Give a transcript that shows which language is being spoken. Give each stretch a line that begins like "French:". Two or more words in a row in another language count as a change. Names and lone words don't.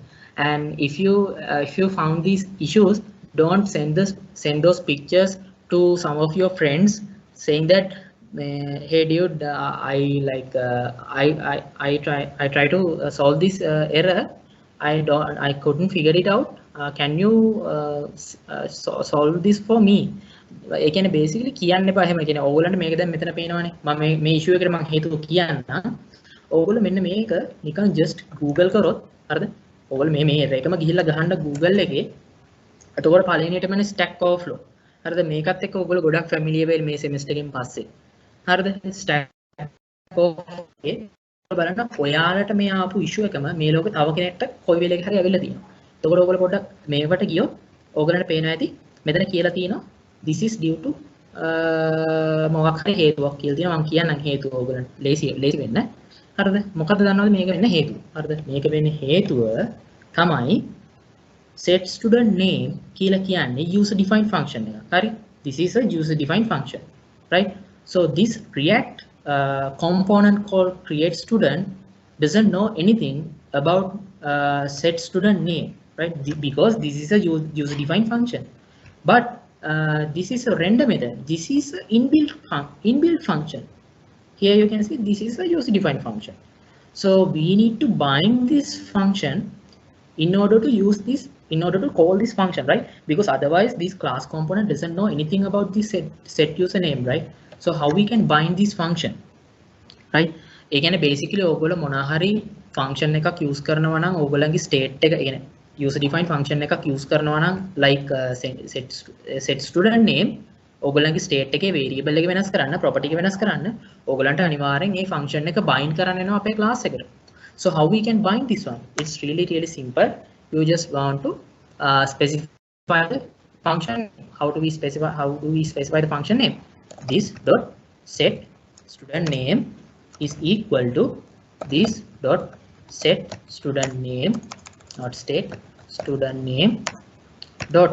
English: And if you found these issues, don't send those pictures to some of your friends saying that hey dude, I try to solve this error. I couldn't figure it out. Can you solve this for me?
Sinhala: ඒ කියන්නේ basically කියන්න එපා එහෙම. කියන්නේ ඕගොල්ලන්ට මේක දැන් මෙතන පේනවනේ. මම මේ issue එකට මම හේතුව කියන්නම්. ඕගොල්ලෝ මෙන්න මේක නිකන් just Google කරොත් හරිද? ඕගොල්ලෝ මේ එකම ගිහිල්ලා ගහන්න Google එකේ. එතකොට පළවෙනියටමනේ stack overflow. හරිද? මේකත් එක්ක ඕගොල්ලෝ ගොඩක් familiar වෙයි මේ semester එකෙන් පස්සේ. හරිද? stack overflow බලන්න ඔයාලට මේ ආපු issue එකම මේ ලෝකේ තව කෙනෙක්ට කොයි වෙලෙක හරි ඇවිල්ලා තියෙනවා. එතකොට ඔයගොල්ලෝ පොඩ්ඩක් මේවට ගියොත් ඕගොල්ලන්ට පේනවා ඇති මෙතන කියලා තියෙනවා
English: this is due to
Sinhala: මොකක් හරි හේතුවක් කියලා තියෙනවා. මම කියන්නම් හේතුව ඕගොල්ලන්ට ලේසි වෙන්න. හරිද? මොකද්ද දන්නවද මේක වෙන්න හේතුව? හරිද? මේක වෙන්නේ හේතුව තමයි set student name කියලා කියන්නේ
English: user defined function
Sinhala: එක. හරි?
English: This is a user defined function, right? So this React component called create student doesn't know anything about set student name, right? Because this is a user defined function. But this is a render method. This is an inbuilt function. Here you can see this is a user defined function. So we need to bind this function in order to use this, in order to call this function, right? Because otherwise this class component doesn't know anything about this set username, right? So how we can bind this function, right?
Sinhala: ඒ කියන්නේ basically ඕගොල්ලෝ මොනවා හරි function එකක් use කරනවා නම් ඕගොල්ලන්ගේ state එක කියන්නේ
English: user defined function
Sinhala: එකක් use කරනවා නම් like set student name ඕගොල්ලන්ගේ state එකේ variable එක වෙනස් කරන්න, property එක වෙනස් කරන්න ඕගොල්ලන්ට අනිවාර්යෙන් මේ function එක bind කරන්න වෙනවා අපේ class එකට.
English: So how we can bind this one? It's really simple. You just want to specify the function. How do we specify the function name? This dot set student name is equal to this dot set student name, not state student name dot.